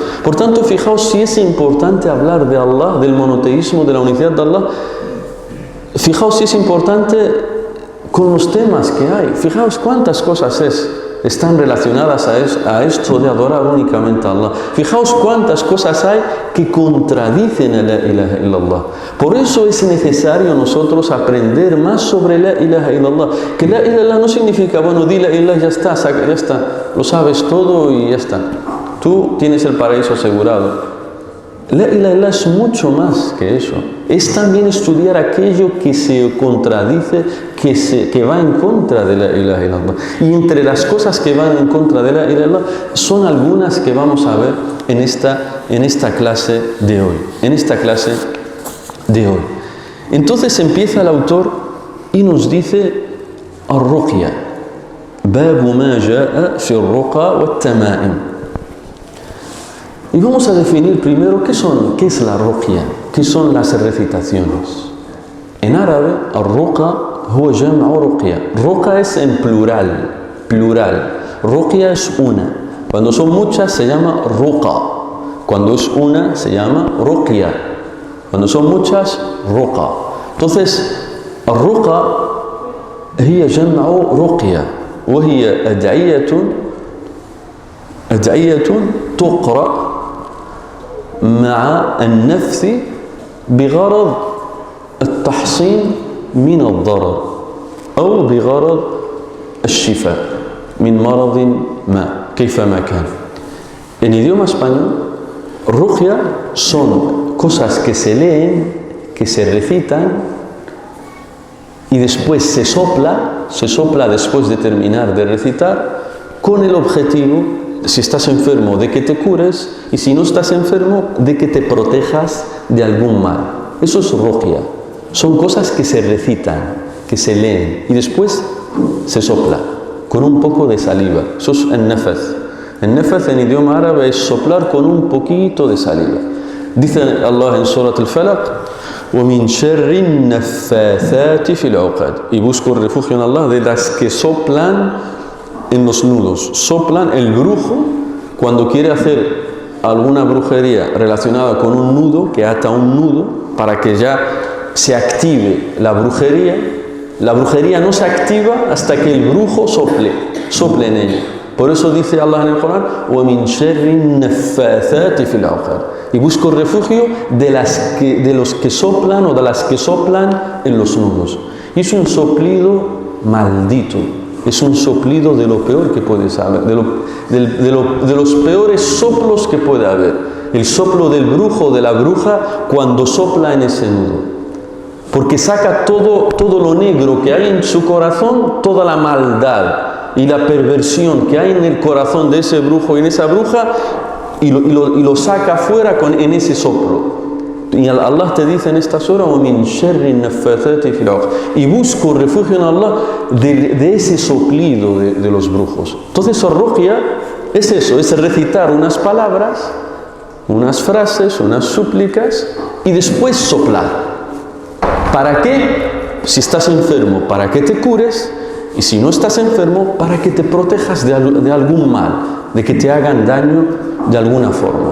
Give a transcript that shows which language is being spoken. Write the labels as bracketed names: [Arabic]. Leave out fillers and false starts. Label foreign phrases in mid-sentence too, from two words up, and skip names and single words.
[Spanish] Por tanto, fijaos si es importante hablar de Allah, del monoteísmo, de la unidad de Allah. Fijaos si es importante con los temas que hay. Fijaos cuántas cosas están relacionadas a esto de adorar únicamente a Allah. Fijaos cuántas cosas hay que contradicen a [Arabic] لا إله إلا الله. [Spanish] Por eso es necesario nosotros aprender más sobre [Arabic] لا إله إلا الله. [Spanish] Que [Arabic] لا إله إلا الله [Spanish] no significa, bueno, di [Arabic] لا إله, [Spanish] ya está, lo sabes todo y ya está. Tú tienes el paraíso asegurado. [Arabic] لا إله إلا الله [Spanish] es mucho más que eso. Es también estudiar aquello que se contradice, que va en contra de [Arabic] لا إله إلا الله. [Spanish] Y entre las cosas que van en contra de [Arabic] لا إله إلا الله [Spanish] son algunas que vamos a ver en esta clase de hoy. Entonces empieza el autor y nos dice [Arabic] الرقية، باب ما جاء في الرقى والتمائم. [Spanish] Y vamos a definir primero qué es la ruqya, qué son las recitaciones. En árabe, [Arabic] الرقى هي جمع رقية. [Spanish] Ruqa es en plural. plural. Ruqya es una. Cuando son muchas se llama ruqa. Cuando es una se llama ruqya. Cuando son muchas, ruqa. Entonces, [Arabic] الرقى هي جمع رقية وهي أدعية تقرأ مع النفث بغرض التحصين من الضرر أو بغرض الشفاء من مرض ما كيفما كان. [Spanish] En idioma español, ruqya son cosas que se leen, que se recitan y después se sopla después de terminar de recitar con el objetivo, si estás enfermo, de que te cures, y si no estás enfermo, de que te protejas de algún mal. Eso es ruqya. Son cosas que se recitan, que se leen y después se sopla con un poco de saliva. Eso es el nafath. El nafath en idioma árabe es soplar con un poquito de saliva. Dice Allah en Surat al-Falaq: [Arabic] وَمِنْ شَرِّ النَّفَّاثَاتِ فِي الْعُقَدِ. [Spanish] Y busco refugio en Allah de las que soplan en los nudos. Soplan el brujo cuando quiere hacer alguna brujería relacionada con un nudo, que ata un nudo para que ya se active la brujería. La brujería no se activa hasta que el brujo sople en ella. Por eso dice Allah en el Corán: [Arabic] وَمِنْ شَرِّ النَّفَّاثَاتِ فِي الْعُقَدِ. [Spanish] Y busco refugio de los que soplan o de las que soplan en los nudos. Y es un soplido maldito. Es un soplido de lo peor que puedes haber, de los peores soplos que puede haber. El soplo del brujo o de la bruja cuando sopla en ese nudo. Porque saca todo lo negro que hay en su corazón, toda la maldad y la perversión que hay en el corazón de ese brujo y en esa bruja, y lo saca afuera en ese soplo. Y Allah te dice en esta sura: [Arabic] وَمِنْ شَرِّ النَّفَّاثَاتِ فِي الْعُقَدِ. [Spanish] Y busco refugio en Allah de ese soplido de los brujos. Entonces, ruqya es eso, es recitar unas palabras, unas frases, unas súplicas y después soplar. ¿Para qué? Si estás enfermo, para que te cures, y si no estás enfermo, para que te protejas de algún mal, de que te hagan daño de alguna forma.